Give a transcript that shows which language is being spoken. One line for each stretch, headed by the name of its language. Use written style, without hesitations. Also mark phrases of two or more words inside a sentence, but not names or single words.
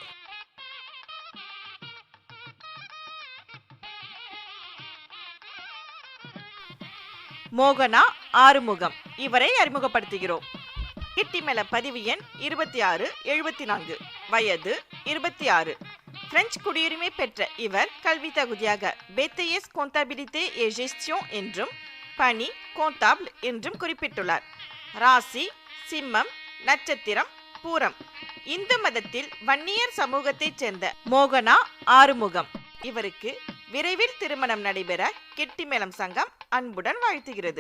Tamil: மோகனா ஆறுமுகம், இவரை அறிமுகப்படுத்துகிறோம். கெட்டிமேள பதிவு எண் 2674, வயது 26. பிரெஞ்சு குடியுரிமை பெற்ற இவர் கல்வி தகுதியாக
French: BTS comptabilité et gestion
Tamil: என்றும் பணி comptable என்றும் குறிப்பிட்டுள்ளார். ராசி சிம்மம், நட்சத்திரம் பூரம். இந்து மதத்தில் வன்னியர் சமூகத்தைச் சேர்ந்த மோகனா ஆறுமுகம் இவருக்கு விரைவில் திருமணம் நடைபெற கெட்டிமேளம் சங்கம் அன்புடன் வாழ்த்துகிறது.